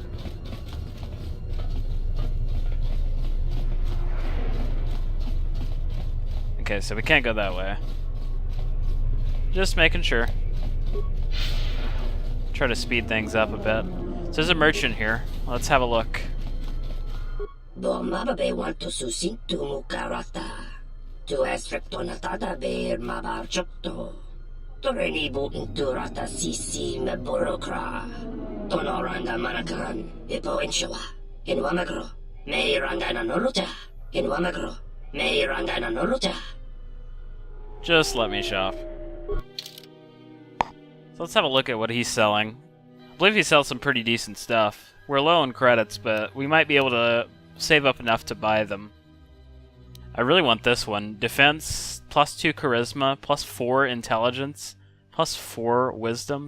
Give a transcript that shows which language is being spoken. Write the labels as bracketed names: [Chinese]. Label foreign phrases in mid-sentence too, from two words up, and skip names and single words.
[English] Okay, so we can't go that way. Just making sure. Try to speed things up a bit. So there's a merchant here. Let's have a look. Bomababe want to susintu mukarata. Tu esfrektonatada beer mabarchokto. Torenibu inturata sisi me burokra. Tonoranga manakan, ipo inshawa. In Wamagro, may rangana noluta. In Wamagro, may rangana noluta. Just let me shop. So let's have a look at what he's selling. I believe he sells some pretty decent stuff. We're low on credits, but we might be able to save up enough to buy them. I really want this one. Defense, +2 charisma, +4 intelligence, +4 wisdom.